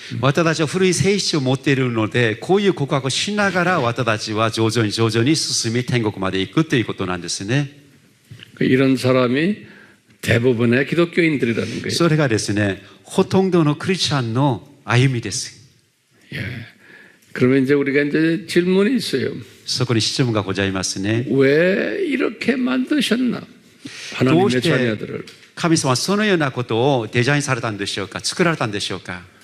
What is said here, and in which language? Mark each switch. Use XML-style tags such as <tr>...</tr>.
<ja>私たちは古い性質を持っているので、こういう告白をしながら私たちは徐々に進み天国まで行くということなんですね。</ja> <ko>이런 사람이 대부분의 기독교인들이라는 거예요.</ko> <ja>それがですね、ほとんどのクリスチャンの歩みです。</ja> <ko>그러면 이제 우리가 이제 질문이 있어요.</ko> <ja>そこに質問がございますね。</ja> <ko>왜 이렇게 만드셨나? 하나님의 자녀들을.</ko> <ja>神様はそのようなことをデザインされたんでしょうか、作られたんでしょうか。</ja>